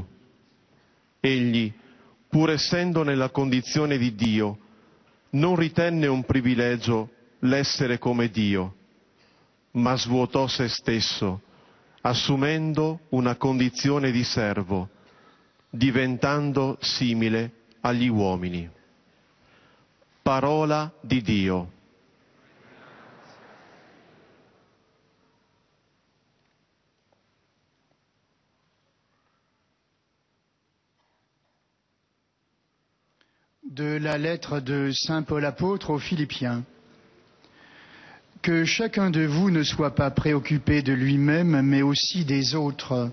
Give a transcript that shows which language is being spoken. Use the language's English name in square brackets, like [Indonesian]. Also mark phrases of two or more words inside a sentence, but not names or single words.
[Italian] Egli, pur essendo nella condizione di Dio, non ritenne un privilegio l'essere come Dio, ma svuotò se stesso, assumendo una condizione di servo, diventando simile agli uomini. Parola di Dio. [French] De la lettre de Saint Paul apôtre aux Philippiens. Que chacun de vous ne soit pas préoccupé de lui-même, mais aussi des autres.